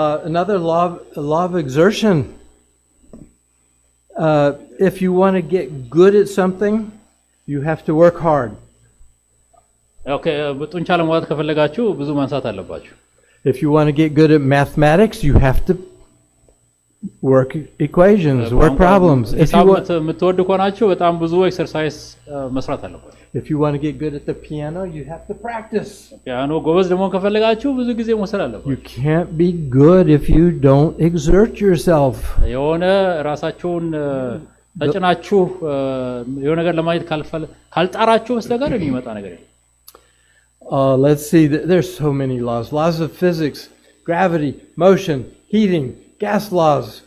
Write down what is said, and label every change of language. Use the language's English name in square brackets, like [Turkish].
[English] Another law of exertion. If you want to get good at something, you have to work hard. [Amharic] Okay, ጡንቻ ለማውጣት ከፈለጋችሁ ብዙ ማንሳት አለባችሁ። [English] If you want to get good at mathematics, you have to work equations, work problems. If you want [Amharic] የምትወዱ ከሆናችሁ በጣም ብዙ ኤክሰርሳይዝ መስራት አለባችሁ። [English] If you want to get good at the piano, you have to practice. [Amharic] ፒያኖ ጎበዝ ደግሞ ከፈለጋችሁ ብዙ ጊዜ መውሰድ አለባችሁ። [English] You can't be good if you don't exert yourself. [Amharic] የሆነ ራሳችሁን ተጭናችሁ የሆነ ነገር ለማየት ካልጣራችሁ በስተቀር የሚመጣ ነገር የለም። [English] Let's see, there's so many laws. Laws of physics, gravity, motion, heating, gas laws.